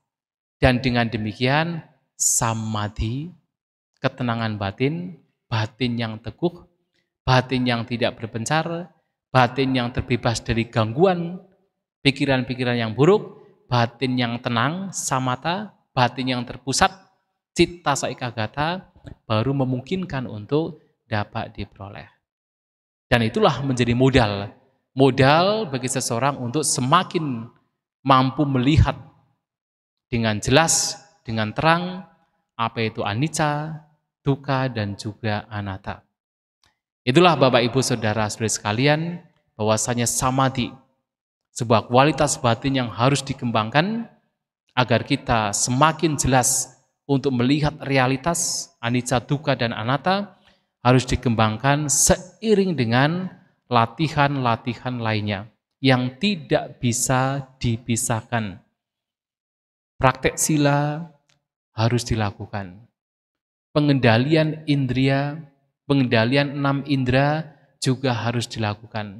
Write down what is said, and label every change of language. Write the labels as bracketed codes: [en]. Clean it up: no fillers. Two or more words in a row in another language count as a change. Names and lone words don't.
[id] Dan dengan demikian samadhi, ketenangan batin, batin yang teguh, batin yang tidak berpencar, batin yang terbebas dari gangguan pikiran-pikiran yang buruk, batin yang tenang, samatha, batin yang terpusat, [pi] citta saikagata, [id] baru memungkinkan untuk dapat diperoleh. Dan itulah menjadi modal bagi seseorang untuk semakin mampu melihat dengan jelas, dengan terang, apa itu anicca, dukkha, dan juga anatta. Itulah Bapak Ibu Saudara-saudari sekalian, bahwasanya samadhi, sebuah kualitas batin yang harus dikembangkan agar kita semakin jelas untuk melihat realitas anicca, dukkha, dan anatta, harus dikembangkan seiring dengan latihan-latihan lainnya yang tidak bisa dipisahkan. Praktek sila harus dilakukan. Pengendalian indria, pengendalian 6 indera juga harus dilakukan.